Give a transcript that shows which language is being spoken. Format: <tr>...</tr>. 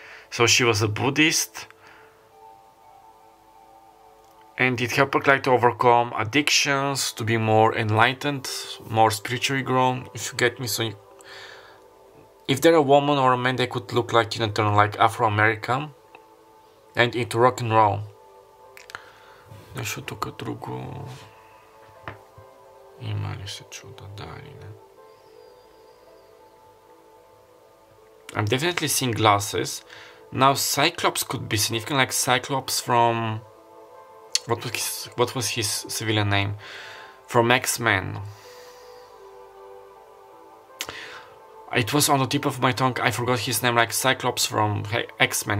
<en>So she was a Buddhist, and it helped her like to overcome addictions, to be more enlightened, more spiritually grown, if you get me. So if they're a woman or a man, they could look like Tina Turner, like Afro-American, and into rock and roll.</en> <bg>Нещо тук друго има ли се чуда, да или не?</bg> <en>I'm definitely seeing glasses. Now Cyclops could be significant, like Cyclops from... What was his civilian name? From X-Men. It was on the tip of my tongue, I forgot his name, like Cyclops from X-Men.</en>